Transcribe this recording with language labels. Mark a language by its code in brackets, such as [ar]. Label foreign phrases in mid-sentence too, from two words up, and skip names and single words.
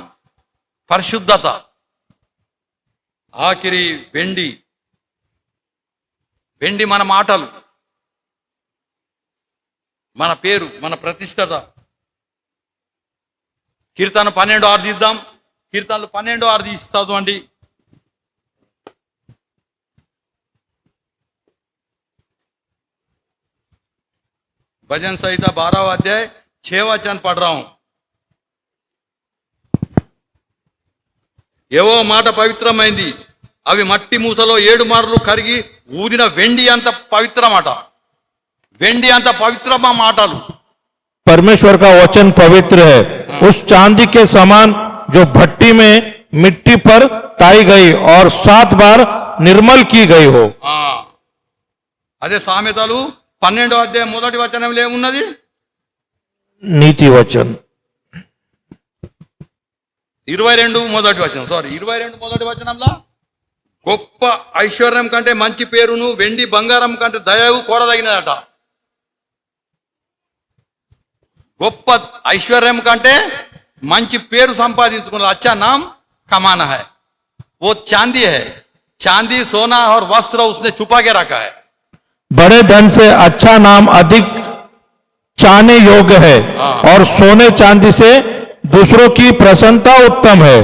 [te] పరిశుద్ధత. ఆఖరి వెండి. వెండి మన మాటలు, మన పేరు, మన ప్రతిష్టత. కీర్తన 12:6 తీద్దాం. కీర్తనలు 12:6 తీస్తాదు అండి. [hi] भजन संहिता 12वां अध्याय 6 वचन पढ़ रहा हूं. [te] ఏవో మాట పవిత్రమైంది, అవి మట్టి మూసలో 7 మార్లు కరిగి ఊదిన వెండి అంత పవిత్రమాట. వెండి అంత పవిత్రమా మాటలు. [hi] परमेश्वर का वचन पवित्र है, उस चांदी के समान जो भट्टी में मिट्टी पर ताई गई और 7 बार निर्मल की गई हो. [te] అదే సామెతలు 12వ అధ్యాయం 1వ వచనంలో ఏమున్నది? [hi] नीति वचन [te] 22 మొదటి వచనం, 22 మొదటి వచనంలో గొప్ప ఐశ్వర్యం కంటే మంచి పేరును వెండి బంగారం కంటే దయవు కోరదగినదట. గొప్ప ఐశ్వర్యం కంటే మంచి పేరు సంపాదించుకున్న [hi] अच्छा नाम कमाना है. वो चांदी है, चांदी सोना और वस्त्र उसने छुपा के रखा है. बड़े धन से अच्छा नाम अधिक चाहने योग्य है और सोने चांदी से दूसरों की प्रसन्नता उत्तम है.